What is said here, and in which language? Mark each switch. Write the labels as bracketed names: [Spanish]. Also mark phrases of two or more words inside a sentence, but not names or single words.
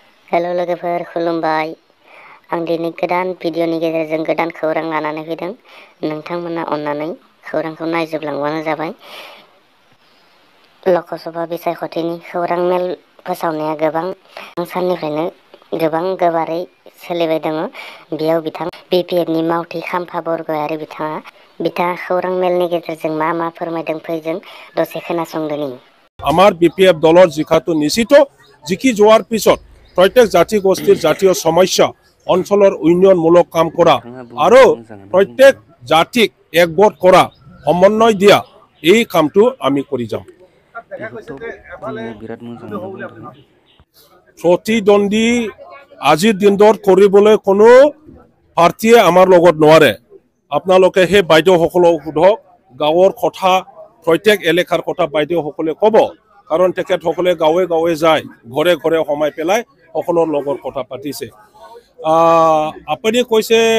[Bodo] हेलो लोगोफोर खुलुमबाय आं दिनै गोदान भिडिअनि गेजेरजों गोदान खौरां लानानै फैदों नोंथांमोना अन्नानै खौरांखौ नायजोबलांबानो जाबाय लकसभा बिसायख'थिनि खौरां मेल फोसावनाया गोबां साननिफ्रायनो गोबारै सोलिबाय दङ बेयाव बिथां बिपिएफनि मावथि खाम्फा बरगयारि बिथाङा खौरां मेलनि गेजेरजों मा फोरमायदों फै जों दसे खोनासंदोनि [Assamese] আমাৰ বিপিএফ দলৰ জিকাটো নিশ্চিত জিকি যোৱাৰ পিছত প্ৰত্যেক জাতি গোষ্ঠীৰ জাতীয় সমস্যা অঞ্চলৰ উন্নয়নমূলক কাম কৰা আৰু প্ৰত্যেক জাতিক একগোট কৰা সমন্বয় দিয়া এই কামটো আমি কৰি যাম প্ৰতিদ্বন্দ্বী আজিৰ দিনত কৰিবলৈ কোনো পাৰ্টিয়ে আমাৰ লগত নোৱাৰে আপোনালোকে সেই বাইদেউসকলক সোধক গাঁৱৰ কথা প্ৰত্যেক এলেকাৰ কথা বাইদেউসকলে ক'ব কাৰণ তেখেতসকলে গাঁৱে গাঁৱে যায় ঘৰে ঘৰে সোমাই পেলাই সকলৰ লগৰ কথা পাতিছে আপুনি কৈছে